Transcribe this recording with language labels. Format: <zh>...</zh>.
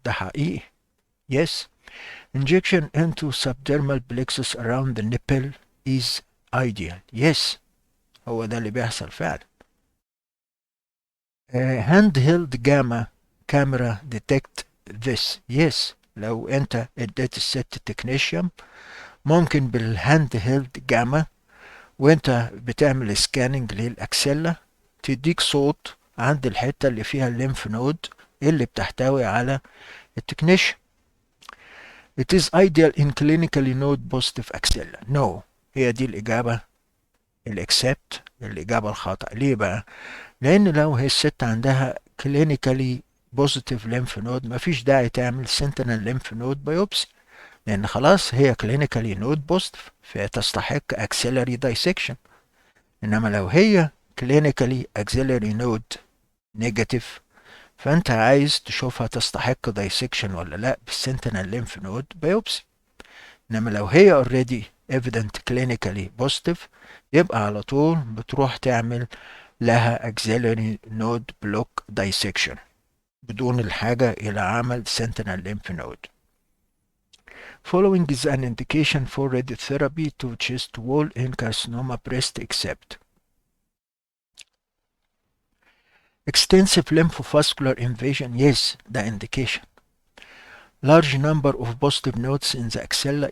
<ar>ده حقيقي. Yes.</ar> <en>Injection into subdermal plexus around the nipple is ideal.</en> <ar>Yes. هو ده اللي بيحصل فعلا.</ar> <en>handheld gamma camera detect this. Yes.</en> <ar>لو انت اديت الست تكنيشيوم ممكن بالهاند هيلد جاما وانت بتعمل سكاننج للاكسلة تديك صوت عند الحتة اللي فيها الليمف نود اللي بتحتوي على التكنيشيوم.</ar> <en>It is ideal in clinically node positive axilla. No.</en> <ar>هي دي الإجابة الإكسبت الإجابة الخاطئة. ليه بقى؟ لأن لو هي الست عندها</ar> <en>clinically positive lymph node</en> <ar>مفيش داعي تعمل</ar> <en>sentinel lymph node biopsy،</en> <ar>لأن خلاص هي</ar> <en>clinically node positive</en> <ar>فتستحق</ar> <en>axillary dissection.</en> <ar>إنما لو هي</ar> <en>clinically axillary node negative</en> <ar>فأنت عايز تشوفها تستحق dissection ولا لأ بال</ar> <en>sentinel lymph node biopsy.</en> <ar>إنما لو هي</ar> <en>already evident clinically positive</en> <ar>يبقى على طول بتروح تعمل لها</ar> <en>axillary node block dissection</en> <ar>بدون الحاجة إلى عمل</ar> <en>sentinel lymph node. Following is an indication for radiotherapy to chest wall in carcinoma breast except extensive lymphovascular invasion. Yes, the indication. Large number of positive nodes in the axilla.</en>